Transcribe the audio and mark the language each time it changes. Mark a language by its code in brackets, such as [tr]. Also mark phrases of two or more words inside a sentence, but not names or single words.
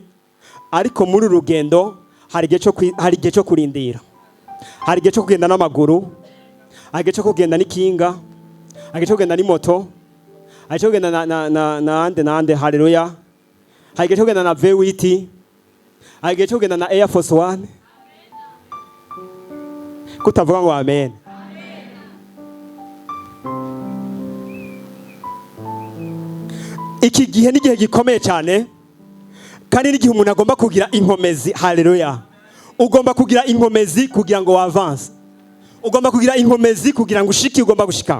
[rn] Ariko muri urugendo hari igihe cyo kurindira, hari igihe cyo kugenda n'amaguru, hari igihe cyo kugenda n'ikinga, hari igihe cyo kugenda n'imoto, hari igihe cyo kugenda na ande. Haleluya. Hari igihe cyo kugenda na V8, hari igihe cyo kugenda na Air Force One. Kutavuga ngo amen. Iki gihe ni igihe gikomeye cyane, kandi n'igihe umuntu agomba kugira inkomezi. Haleluya. Ugomba kugira inkomezi kugira ngo avance. Ugomba kugira inkomezi kugira ngo ushike ugomba gushika.